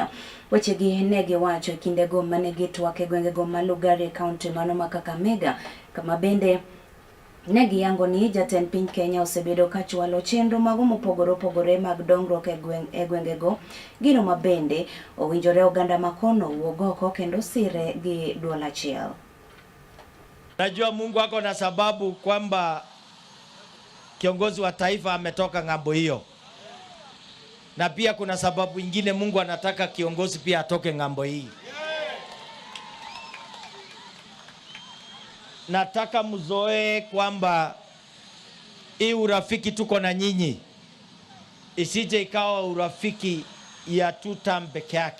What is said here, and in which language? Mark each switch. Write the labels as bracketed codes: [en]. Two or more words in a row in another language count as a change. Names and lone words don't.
[luo] Wechegi ne giwacho kindego mane gitwak gwengego ma Lugari County mano ma Kakamega, kama bende negi yango ni jatend piny Kenya osebedo ka chwalo chenro mago mopogore opogore mag dongruok e gwengego, gino mabende owinjore oganda makono wuog oko kendo sire gi duol achiel. [sw] Najua Mungu ako na sababu kwamba kiongozi wa taifa ametoka ng'ambo hiyo, na pia kuna sababu ingine Mungu anataka kiongozi pia atoke ng'ambo hii. Nataka mzoe kwamba hii urafiki tuko na nyinyi isije ikawa urafiki ya 2 term peke yake.